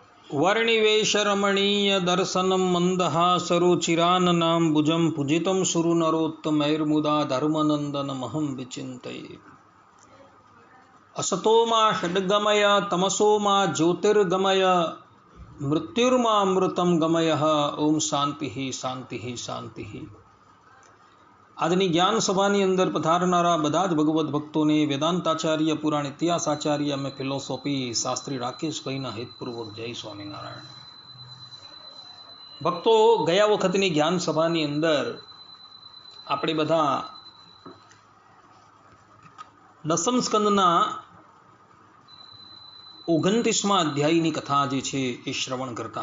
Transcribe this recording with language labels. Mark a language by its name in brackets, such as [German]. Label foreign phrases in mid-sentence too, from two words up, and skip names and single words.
[Sanskrit] वर्णिवेशरमणीय दर्शनं मन्दहासरुचिराननाम्बुजं पूजितं सुरनरोत्तमैर्मुदा धर्मनन्दनमहं विचिन्तये। असतो मा षड्गमय तमसो मा ज्योतिर्गमय मृत्युर्मामृतं गमय। ओम शांति शांति शांति। [Gujarati] આજની જ્ઞાન સભાની અંદર પધારનારા બધા જ ભગવદ્ ભક્તોને વેદાંતાચાર્ય પુરાણ ઇતિહાસાચાર્ય અમે ફિલોસોફી શાસ્ત્રી રાકેશ ભાઈના હિતપૂર્વક જય સ્વામિનારાયણ। ભક્તો, ગયા વખતની જ્ઞાન સભાની અંદર આપણે બધા દસમ સ્કંદના 29મા અધ્યાયની કથા જે છે એ શ્રવણ કરતા